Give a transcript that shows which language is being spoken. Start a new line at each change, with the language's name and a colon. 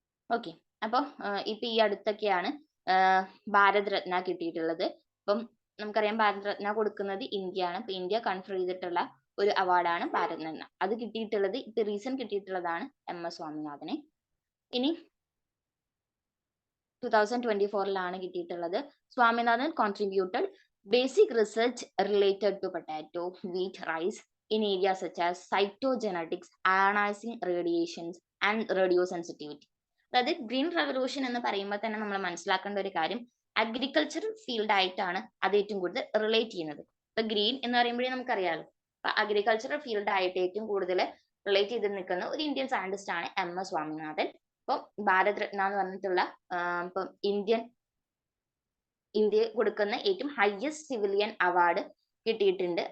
Malayalam: Okay, അപ്പോൾ ഇപ്പൊ ഈ അടുത്തൊക്കെയാണ് ഭാരത് രത്ന കിട്ടിയിട്ടുള്ളത്. അപ്പം നമുക്കറിയാം ഭാരത് രത്ന കൊടുക്കുന്നത് ഇന്ത്യയാണ്. അപ്പൊ ഇന്ത്യ കൺഫർ ചെയ്തിട്ടുള്ള ഒരു അവാർഡാണ് ഭാരത് രത്ന. അത് കിട്ടിയിട്ടുള്ളത് ഇപ്പൊ റീസെന്റ് കിട്ടിയിട്ടുള്ളതാണ് MS സ്വാമിനാഥനെ. ഇനി 2024 കിട്ടിയിട്ടുള്ളത്.
English: Swaminathan contributed basic research related to potato, wheat, rice in areas such as cytogenetics, ionizing radiations and radio sensitivity.
Malayalam: അതായത് ഗ്രീൻ റവല്യൂഷൻ എന്ന് പറയുമ്പോൾ തന്നെ നമ്മൾ മനസ്സിലാക്കേണ്ട ഒരു കാര്യം, അഗ്രികൾച്ചറൽ ഫീൽഡ് ആയിട്ടാണ് അത് ഏറ്റവും കൂടുതൽ റിലേറ്റ് ചെയ്യുന്നത്. ഇപ്പൊ ഗ്രീൻ എന്ന് പറയുമ്പോഴേ നമുക്കറിയാലോ, അപ്പൊ അഗ്രികൾച്ചറൽ ഫീൽഡ് ആയിട്ട് ഏറ്റവും കൂടുതൽ റിലേറ്റ് ചെയ്ത് നിൽക്കുന്ന ഒരു ഇന്ത്യൻ സയന്റിസ്റ്റ് ആണ് MS സ്വാമിനാഥൻ. അപ്പം ഭാരത് രത്ന എന്ന് പറഞ്ഞിട്ടുള്ള ഇപ്പം ഇന്ത്യ കൊടുക്കുന്ന ഏറ്റവും ഹയസ്റ്റ് സിവിലിയൻ അവാർഡ് കിട്ടിയിട്ടുണ്ട്.